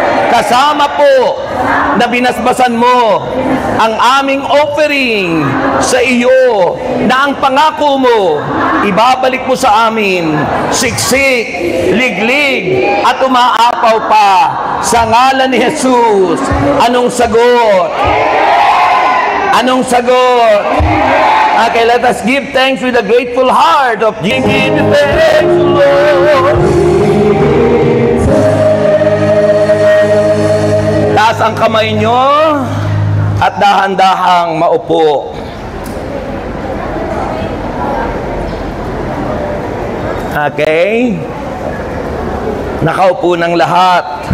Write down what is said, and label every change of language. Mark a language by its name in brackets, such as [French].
[Filipino] Kasama po na binasbasan mo ang aming offering sa iyo, na ang pangako mo ibabalik mo sa amin, siksik, liglig, at umaapaw pa sa ngalan ni Jesus. Anong sagot? Anong sagot? [English] Okay, let us give thanks with a grateful heart of give thanks, Lord. [Filipino] Taas ang kamay nyo at dahan-dahang maupo. Okay? Nakaupo ng lahat.